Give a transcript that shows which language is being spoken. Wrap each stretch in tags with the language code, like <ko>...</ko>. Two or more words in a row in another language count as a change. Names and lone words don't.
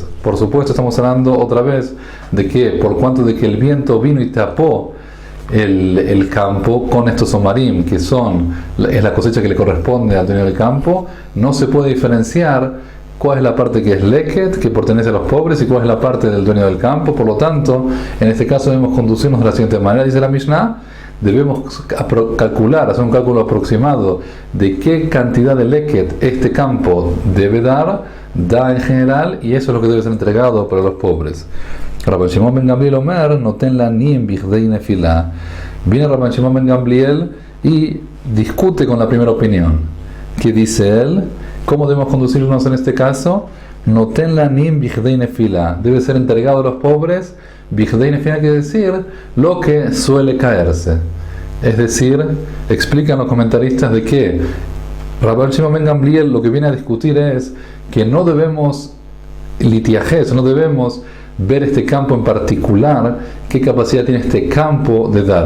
<es>Por supuesto, estamos hablando otra vez de que por cuanto de que el viento vino y tapó el campo con estos omarim, que es la cosecha que le corresponde al dueño del campo, no se puede diferenciar cuál es la parte que es leket, que pertenece a los pobres, y cuál es la parte del dueño del campo. Por lo tanto, en este caso debemos conducirnos de la siguiente manera, dice la Mishnah, debemos calcular, hacer un cálculo aproximado de qué cantidad de leket este campo debe da en general, y eso es lo que debe ser entregado para los pobres.</es> <he>Rabban Shimon ben Gamliel אומר נותן לעניים כדי נפילה.</he> <es>Viene Rabban Shimon ben Gamliel y discute con la primera opinión. ¿Qué dice él? ¿Cómo debemos conducirnos en este caso?</es> <he>נותן לעניים כדי נפילה.</he> <es>Debe ser entregado a los pobres.</es> <he>כדי נפילה</he> <es>quiere decir lo que suele caerse. Es decir, explican los comentaristas de que Rabban Shimon ben Gamliel lo que viene a discutir es que no debemos litiajes, no debemos ver este campo en particular, qué capacidad tiene este campo de dar.</es>